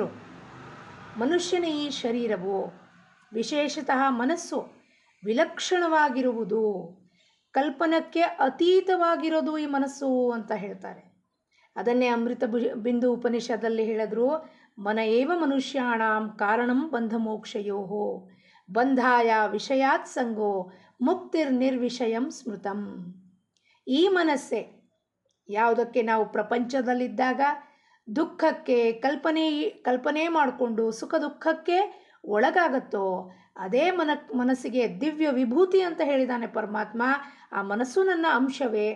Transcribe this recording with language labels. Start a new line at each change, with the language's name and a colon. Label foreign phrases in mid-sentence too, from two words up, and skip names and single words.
Kannada: ಮನುಷ್ಯನ ಈ ಶರೀರವು, ವಿಶೇಷತಃ ಮನಸ್ಸು ವಿಲಕ್ಷಣವಾಗಿರುವುದು, ಕಲ್ಪನಕ್ಕೆ ಅತೀತವಾಗಿರೋದು ಈ ಮನಸ್ಸು ಅಂತ ಹೇಳ್ತಾರೆ. ಅದನ್ನೇ ಅಮೃತ ಬಿಂದು ಉಪನಿಷದಲ್ಲಿ ಹೇಳಿದ್ರು,
Sanskrit: ಮನ ಏವ ಮನುಷ್ಯಾಣಂ ಕಾರಣಂ ಬಂಧ ಮೋಕ್ಷಯೋ ಬಂಧಾಯ ವಿಷಯಾತ್ ಸಂಗೋ ಮುಕ್ತಿರ್ ನಿರ್ವಿಷಯಂ ಸ್ಮೃತಂ.
Kannada: ಈ ಮನಸ್ಸೇ ಯಾವುದಕ್ಕೆ ನಾವು ಪ್ರಪಂಚದಲ್ಲಿದ್ದಾಗ ದುಃಖಕ್ಕೆ ಕಲ್ಪನೆ ಮಾಡಿಕೊಂಡು ಸುಖ ದುಃಖಕ್ಕೆ ಒಳಗಾಗತ್ತೋ ಅದೇ ಮನಸ್ಸಿಗೆ ದಿವ್ಯ ವಿಭೂತಿ ಅಂತ ಹೇಳಿದ್ದಾನೆ ಪರಮಾತ್ಮ. ಆ ಮನಸ್ಸು ನನ್ನ ಅಂಶವೇ.